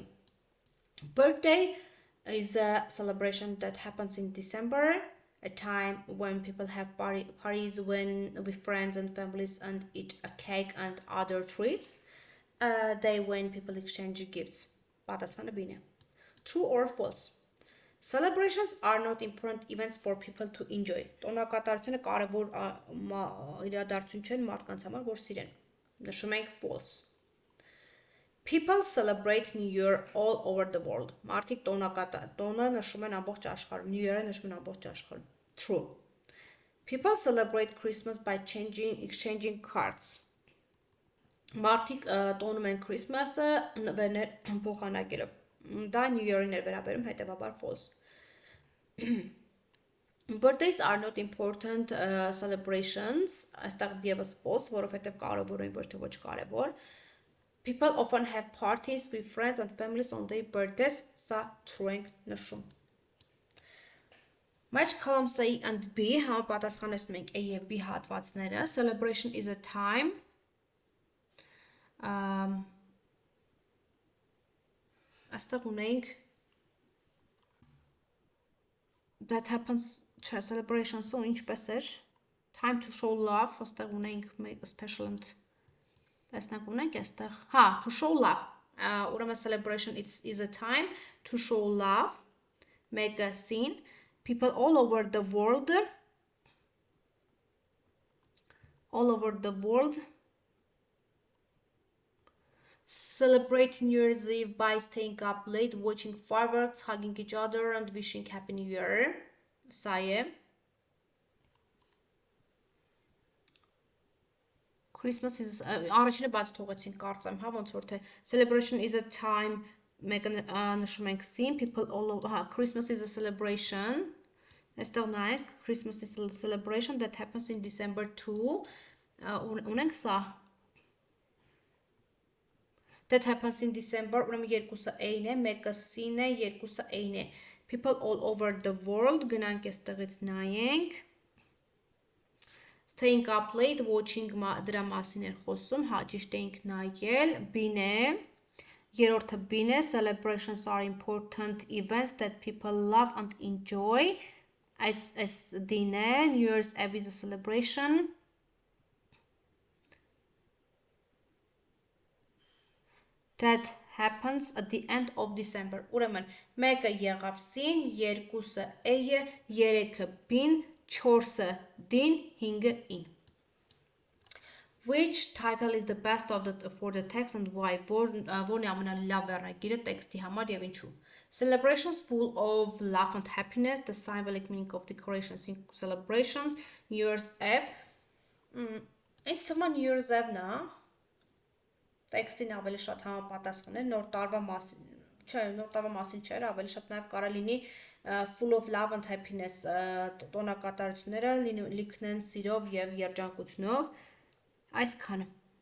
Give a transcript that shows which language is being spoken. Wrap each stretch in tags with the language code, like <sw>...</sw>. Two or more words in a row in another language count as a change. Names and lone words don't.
<en>Birthday is a celebration that happens in December, a time when people have parties with friends and families and eat a cake and other treats. A day when people exchange gifts.</en> <hy>Պատասխանը B-ն է։</hy> <en>True or false? Celebrations are not important events for people to enjoy.</en> <hy>Տոնակատարությունը կարևոր իրադարձություն չեն մարդկանց համար, որ սիրեն։ Նշում ենք false.</hy> <en>People celebrate New Year all over the world.</en> <hy>Մարդիկ տոնը նշում են ամբողջ աշխարհում, New Year-ը նշում են ամբողջ աշխարհում։ True.</hy> <en>People celebrate Christmas by exchanging cards.</en> <hy>Մարդիկ տոնում են Christmas-ը նվերներ փոխանակելով։ Դա New Year-ին է վերաբերում, հետևաբար false.</hy> <en>Birthdays are not important celebrations.</en> <hy>Այստեղ դեպս false, որովհետև կարևոր են ոչ թե ոչ կարևոր։</hy> <en>People often have parties with friends and families on their birthdays.</en> <hy>Սա true ենք նշում։</hy> <en>Match columns A and B</en> <hy>համապատասխանեցնում ենք A եւ B հատվածները։</hy> <en>Celebration is a time</en> <hy>Այստեղ ունենք</hy> <en>that happens celebration-ը</en> <hy>ինչպես էր</hy> <en>time to show love,</en> <hy>այստեղ ունենք</hy> <en>special and</en> <hy>տեսնենք ունենք այստեղ</hy> <en>to show love ուրեմն celebration is a time to show love make a scene people all over the world celebrate New Year's Eve by staying up late, watching fireworks, hugging each other and wishing Happy New Year.</en> <hy>Սա է։</hy> <en>Christmas is</en> <hy>առաջինը բաց թողեցին կարծեմ, հա ոնց որ թե</hy> <en>celebration is a time</en> <hy>մեկը նշում ենք</hy> <en>scene people all over Christmas is a celebration.</en> <hy>Այստեղ նայեք</hy> <en>Christmas is a celebration that happens in December 2.</en> <hy>Ունենք սա</hy> <en>That happens in December,</en> <hy>ուրեմն երկուսը A-ն է, մեկը C-ն է, երկուսը A-ն է։</hy> <en>People all over the world,</en> <hy>գնանք այստեղից նայենք։</hy> <en>Staying up late, watching</en> <hy>դրա մասին էր խոսում, հա ճիշտ էինք նայել, B-ն է։ Երրորդը B-ն է,</hy> <en>celebrations are important events that people love and enjoy.</en> <hy>Այս D-ն է,</hy> <en>New Year's Eve is a celebration. That happens at the end of December.</en> <hy>Ուրեմն, մեկը եղավ C-ն, երկուսը A-ը, երեքը B-ն, 4-ը D-ն, 5-ը E-ն։</hy> <en>Which title is the best for the text and why?</en> <hy>Որն է ամենալավ վերնագիրը տեքստի համար եւ ինչու։</hy> <en>Celebrations full of love and happiness, the symbolic meaning of decorations in celebrations, New Year's Eve.</en> <hy>Այս թվում է New Year's Eve-ն է, տեքստին ավելի շատ համապատասխան է, նոր տարվա մասին, չէ, նոր տարվա մասին չէ, ավելի շատ նաև կարող լինի</hy> <en>full of love and happiness</en> <hy>տոնակատարությունները լիքնեն սիրով եւ երջանկությունով, այսքանը։</hy>